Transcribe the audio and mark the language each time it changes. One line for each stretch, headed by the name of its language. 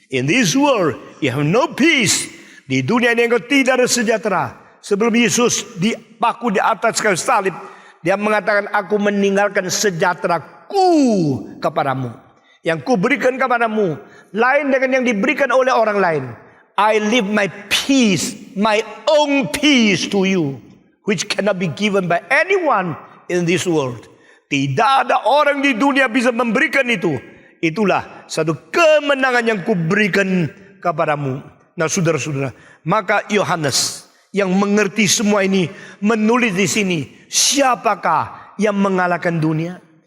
English: In this world you have no peace.
Indonesian: Di dunia ini engkau tidak ada sejahtera. Sebelum Yesus dipaku di atas kayu salib, dia mengatakan, aku meninggalkan sejahteraku kepadamu. Yang ku berikan kepadamu lain dengan yang diberikan oleh orang lain.
English: I leave my peace, my own peace to you, which cannot be given by anyone in this world.
Indonesian: Tidak ada orang di dunia bisa memberikan itu. Itulah satu kemenangan yang ku berikan kepadamu. Nah, saudara-saudara, maka Yohanes yang mengerti semua ini menulis di sini, siapakah yang mengalahkan dunia?